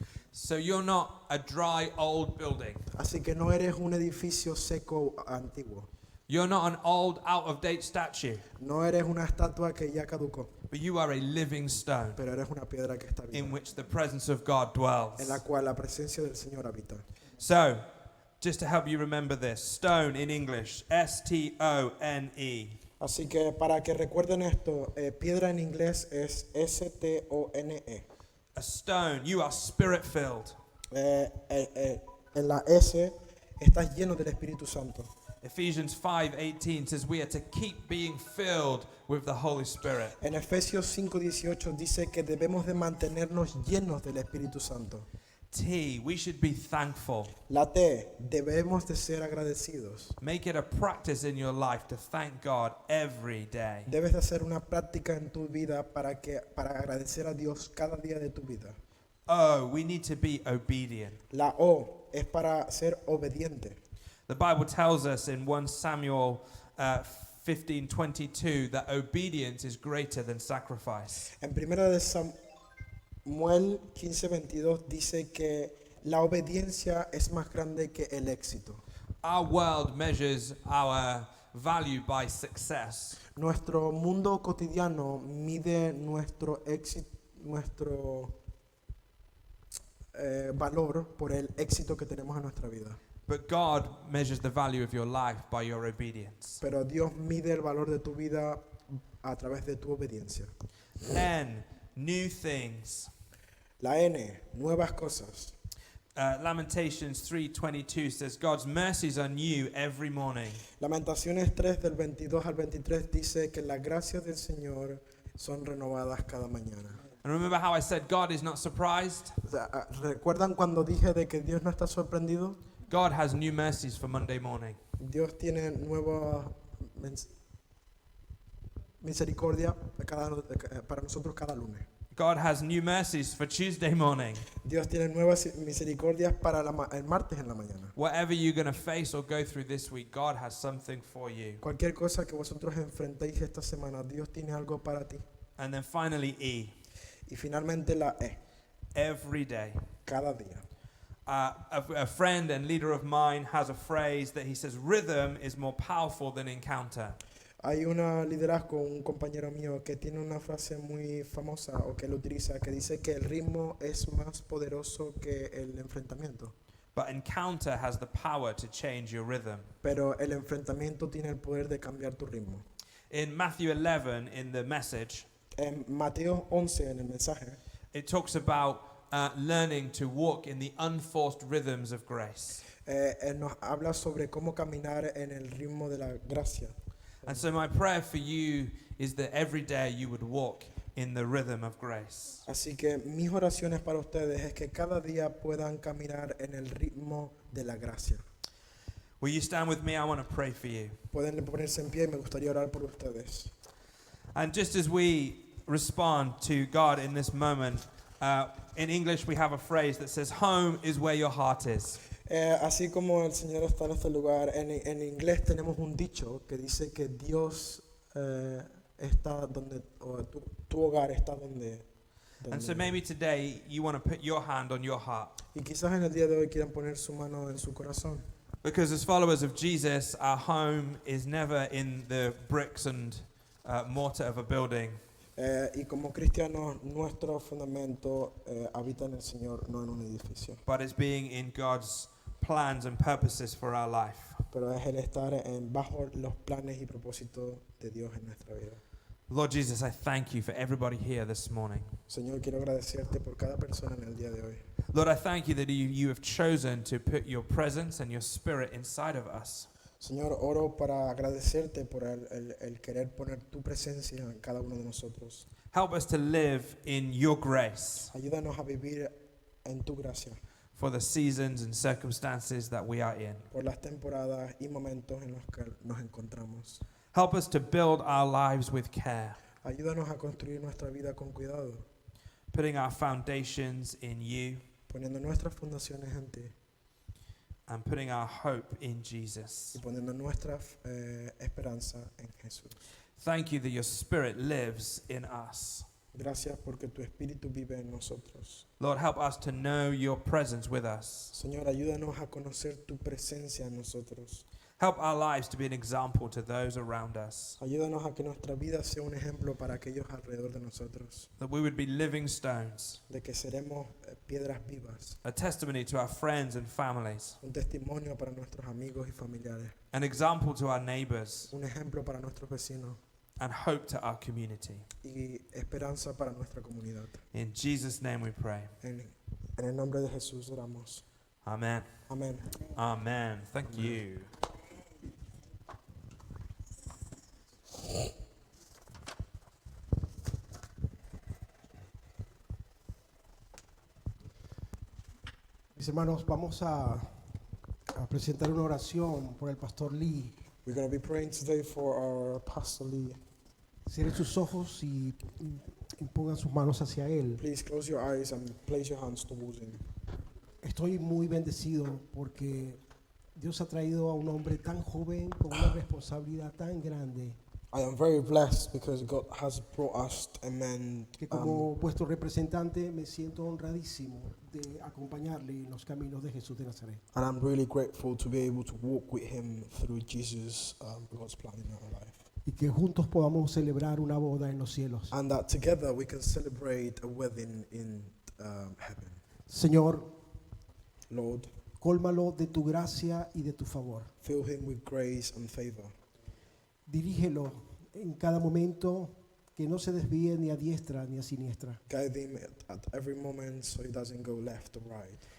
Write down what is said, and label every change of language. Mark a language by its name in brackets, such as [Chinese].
[English] So you're not a dry old building. [Spanish] Así que no eres un edificio seco antiguo. [English] You're not an old out of date statue, [Spanish] No eres una estatua que ya caducó, [English] but you are a living stone [Spanish] pero eres una piedra que está viva, [English] in which the presence of God dwells. [Spanish] en la cual la presencia del Señor habita. [English] So, just to help you remember this, stone in English, S-T-O-N-E. [Spanish] Así que para que recuerden esto, piedra en inglés es S-T-O-N-E. [English] A stone, you are spirit filled. [Spanish] En la S estás lleno del Espíritu Santo. [English] Ephesians 5:18 says we are to keep being filled with the Holy Spirit. [Spanish] En Efesios 5:18 dice que debemos de mantenernos llenos del Espíritu Santo. [English] T, we should be thankful. [Spanish] La T, debemos de ser agradecidos. [English] Make it a practice in your life to thank God every day. [Spanish] Debes de hacer una práctica en tu vida para agradecer a Dios cada día de tu vida. [English] O, we need to be obedient. [Spanish] La O es para ser obediente. [English] The Bible tells us in 1 Samuel 15:22 that obedience is greater than sacrifice. [Spanish] En primera de Samuel 15:22 dice que la obediencia es más grande que el éxito. [English] Our world measures our value by success. [Spanish] Nuestro mundo cotidiano mide nuestro éxito, nuestro valor por el éxito que tenemos en nuestra vida. [English] But God measures the value of your life by your obedience. [Spanish] Pero Dios mide el valor de tu vida a través de tu obediencia. [English] N, new things. [Spanish] La N, nuevas cosas. [English] Lamentations 3:22 says God's mercies are new every morning. [Spanish] Lamentaciones 3 del 22 al 23 dice que las gracias del Señor son renovadas cada mañana. [English] And remember how I said God is not surprised? [Spanish] O sea, ¿recuerdan cuando dije de que Dios no está sorprendido? [English] God has new mercies for Monday morning. [Spanish] Dios tiene nueva misericordia para nosotros cada lunes. [English] God has new mercies for Tuesday morning. [Spanish] Dios tiene nuevas misericordias para el martes en la mañana. [English] Whatever you're going to face or go through this week, God has something for you. [Spanish] Cualquier cosa que vosotros enfrentéis esta semana, Dios tiene algo para ti. [English] And then finally, E, [Spanish] Y finalmente la E, [English] every day. [Spanish] cada día. [English] A friend and leader of mine has a phrase that he says, rhythm is more powerful than encounter. [Spanish] Hay un liderazgo, un compañero mío que tiene una frase muy famosa o que lo utiliza, que dice que el ritmo es más poderoso que el enfrentamiento. [English] But encounter has the power to change your rhythm. [Spanish] Pero el enfrentamiento tiene el poder de cambiar tu ritmo. [English] In Matthew 11, in the message, [Spanish] En Mateo 11, en el mensaje, [English] it talks about learning to walk in the unforced rhythms of grace. [Spanish] él nos habla sobre cómo caminar en el ritmo de la gracia. [English] And so my prayer for you is that every day you would walk in the rhythm of grace. [Spanish] Así que mis oraciones para ustedes es que cada día puedan caminar en el ritmo de la gracia. [English] Will you stand with me? I want to pray for you. [Spanish] Pueden ponerse en pie y me gustaría orar por ustedes. [English] And just as we respond to God in this moment, in English we have a phrase that says, home is where your heart is. [Spanish] Así como el Señor está en este lugar, en inglés tenemos un dicho que dice que Dios está donde, o tu hogar está donde. [English] And so maybe today you want to put your hand on your heart. [Spanish] Y quizás en el día de hoy quieran poner su mano en su corazón. [English] Because as followers of Jesus, our home is never in the bricks and mortar of a building. [Spanish] Y como cristianos, nuestro fundamento habita en el Señor, no en un edificio. [English] But it's being in God's plans and purposes for our life. [Spanish] Pero es el estar bajo los planes y propósitos de Dios en nuestra vida. [English] Lord Jesus, I thank you for everybody here this morning. [Spanish] Señor, quiero agradecerte por cada persona en el día de hoy. [English] Lord, I thank you that you have chosen to put your presence and your spirit inside of us. [Spanish] Señor, oro para agradecerte por el querer poner tu presencia en cada uno de nosotros. [English] Help us to live in your grace [Spanish] Ayúdanos a vivir en tu gracia, [English] for the seasons and circumstances that we are in. [Spanish] por las temporadas y momentos en los que nos encontramos. [English] Help us to build our lives with care, [Spanish] Ayúdanos a construir nuestra vida con cuidado, [English] putting our foundations in you [Spanish] poniendo nuestras fundaciones en ti [English] and putting our hope in [Spanish] y [English] Jesus. [Spanish] poniendo nuestra esperanza en Jesús. [English] Thank you that your spirit lives in us. [Spanish] Gracias porque tu espíritu vive en nosotros. [English] Lord, help us to know your presence with us. [Spanish] Señor, ayúdanos a conocer tu presencia en nosotros. [English] Help our lives to be an example to those around us, [Spanish] Ayúdanos a que nuestra vida sea un ejemplo para aquellos alrededor de nosotros, [English] that we would be living stones, [Spanish] de que seremos piedras vivas, [English] a testimony to our friends and families, [Spanish] un testimonio para nuestros amigos y familiares, [English] an example to our neighbors, [Spanish] un ejemplo para nuestros vecinos [English] and hope to our community. [Spanish] y esperanza para nuestra comunidad. [English] In Jesus' name we pray. [Spanish] En el nombre de Jesús oramos. [English] Amen. [Spanish] Amén. [English] Amen. Thank you. [Spanish] Mis hermanos, vamos a presentar una oración por el pastor Lee. [English] We're going to be praying today for our Pastor Lee. [Spanish] Cierren sus ojos y pongan sus manos hacia él. [English] Please close your eyes and place your hands towards him. [Spanish] Estoy muy bendecido porque Dios ha traído a un hombre tan joven con una responsabilidad tan grande [English] I am very blessed because God has brought us a man [Spanish] que como vuestro representante me siento honradísimo de acompañarle en los caminos de Jesús de Nazaret. [English] and I'm really grateful to be able to walk with him through Jesus, God's plan in our life. [Spanish] Y que juntos podamos celebrar una boda en los cielos. [English] And that together we can celebrate a wedding in heaven. [Spanish] Señor, [English] Lord, [Spanish] cólmalo de tu gracia y de tu favor. [English] fill him with grace and favor. [Spanish] Dirígelo en cada momento, que no se desvíe ni a diestra ni a siniestra. [English] Guide him at every moment so he doesn't go left or right.